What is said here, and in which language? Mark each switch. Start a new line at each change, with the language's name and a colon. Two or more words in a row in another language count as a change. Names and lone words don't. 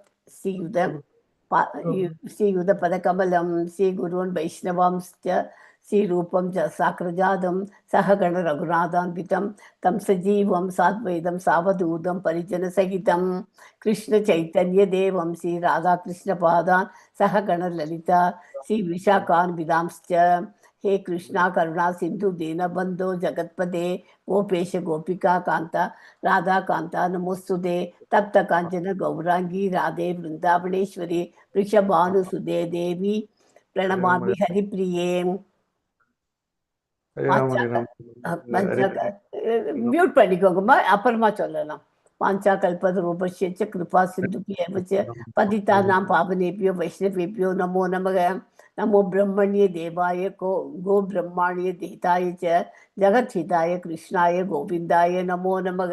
Sanskrit: श्रीयुत पदकमलं श्री गुरून् वैष्णवांश्च श्रीरूपं साग्रजातं सहगण रघुनाथान्वितं तं सजीवं साद्वैतं सावधूतं परिजन सहितं कृष्ण चैतन्य देवं श्री राधाकृष्ण पादान् सहगण ललिता श्री विशाखान् वितांश्च. हे कृष्णा करुणा सिंधु दीनबंधो जगत्पदे गोपेश गोपिका कांता राधा कांता नमोस्तुते. तप्त कांचन गौरांगी राधे वृंदावनेश्वरी वृषभानुसुदे देवी प्रणमामि हरिप्रिये.
Tamil: மியூட் பண்ணிக்கோங்கம்மா, அப்புறமா சொல்லலாம்.
Sanskrit: वाञ्छा कल्पतरुभ्यश्च कृपा सिन्धुभ्यएव पतितानां पावनेभ्यो वैष्णवेभ्यो नमो नमः. नमो ब्रह्मण्य देवाय गो ब्राह्मण्य हिताय जगद्धिताय कृष्णाय गोविन्दाय नमो नमः.